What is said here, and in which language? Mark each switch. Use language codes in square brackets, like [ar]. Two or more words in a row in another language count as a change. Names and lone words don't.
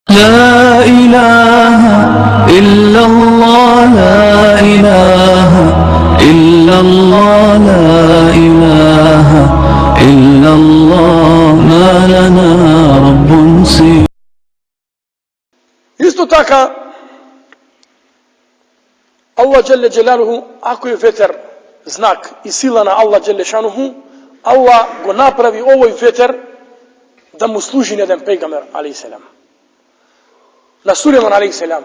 [ar] لا إله إلا الله لا إله إلا الله لا إله إلا الله ما لنا رب سوى. [mk] Isto tako, Allah [ar] جل جلاله, [mk] ako je vetar znak i sila na Allah [ar] جل شأنه, [mk] Allah go napravi ovoj vetar da mu služi jedan pejgamber [ar] عليه السلام. [mk] Na Sulejman [ar] عليه السلام.